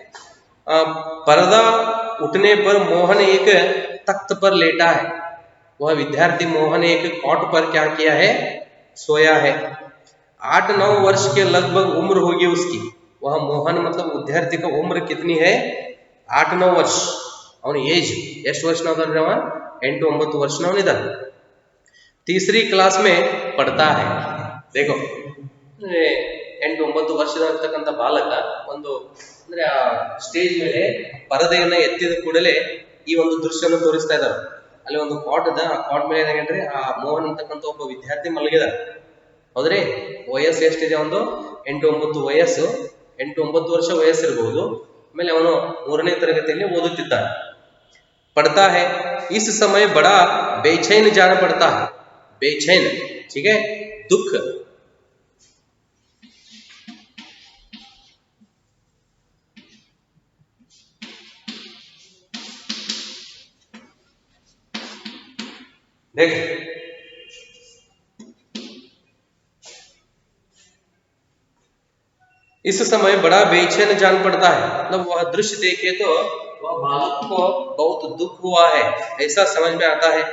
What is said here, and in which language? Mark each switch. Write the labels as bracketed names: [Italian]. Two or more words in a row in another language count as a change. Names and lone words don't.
[Hindi] पर्दा उठने पर मोहन एक तख्त पर लेटा है। वह विद्यार्थी मोहन एक कॉट पर क्या किया है, सोया है। 8-9 वर्ष के लगभग उम्र होगी उसकी। वह मोहन मतलब विद्यार्थी का उम्र कितनी है, 8-9 वर्ष। और एज [Kannada] ಎಷ್ಟು ವರ್ಷ ನಾವು 8-9 ವರ್ಷ ನಾವು ಇದ್ದಾರೆ। [Hindi] तीसरी क्लास में पढ़ता है। [Kannada] देखो 8-9 ವರ್ಷದಲ್ಲಿರ್ತಕ್ಕಂಥ ಬಾಲಕ ಒಂದು ಅಂದ್ರೆ ಆ ಸ್ಟೇಜ್ ಮೇಲೆ ಪರದೆಯನ್ನ ಎತ್ತಿದ ಕೂಡಲೇ ಈ ಒಂದು ದೃಶ್ಯವನ್ನು ತೋರಿಸ್ತಾ ಇದ್ದಾರೆ। ಅಲ್ಲಿ ಒಂದು ಕಾಟ್ ಇದೆ, ಆ ಕಾಟ್ ಮೇಲೆ ಏನಾಗಂದ್ರೆ ಆ ಮೋಹನ್ ಅಂತಕ್ಕಂಥ ಒಬ್ಬ ವಿದ್ಯಾರ್ಥಿ ಮಲಗಿದ। ಹೌದ್ರಿ, ವಯಸ್ಸು ಎಷ್ಟಿದೆ, ಒಂದು 8-9 ವಯಸ್ಸು, 8-9 ವರ್ಷ ವಯಸ್ಸಿರಬಹುದು। ಆಮೇಲೆ ಅವನು 3ನೇ ತರಗತಿಯಲ್ಲಿ ಓದುತ್ತಿದ್ದಾನೆ। [Hindi] पढ़ता है। इस समय बड़ा बेचैन जान पड़ता है। बेचैन, ठीक है, दुख। देख इस समय बड़ा बेचैन जान पड़ता है, मतलब वह दृश्य देखे तो वह बालक को बहुत दुख हुआ है ऐसा समझ में आता है।